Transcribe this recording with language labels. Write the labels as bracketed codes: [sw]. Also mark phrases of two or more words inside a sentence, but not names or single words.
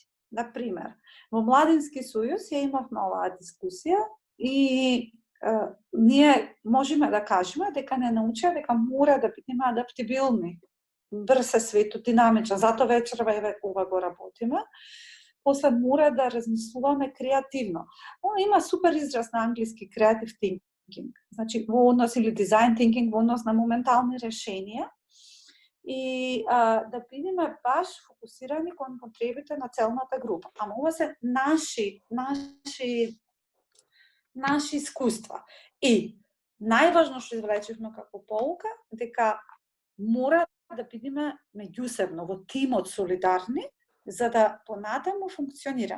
[mk] Например, во Младински сојуз ја имавме оваа дискусија и ние можеме да кажеме дека не научија дека мора да бидеме адаптибилни. Брз е светот, динамичен, затоа вечерва ова го работиме. После мора да размислуваме креативно. Има супер израз на англиски [en] creative thinking, [mk] значи во однос или [en] design thinking [mk] во однос на моментални решенија и да бидеме баш фокусирани кон потребите на целната група. Ама ова се наши искуства. И најважно што извлечевме како полука, дека мора да бидеме меѓусебно во тимот солидарни, за да понатаму функционира.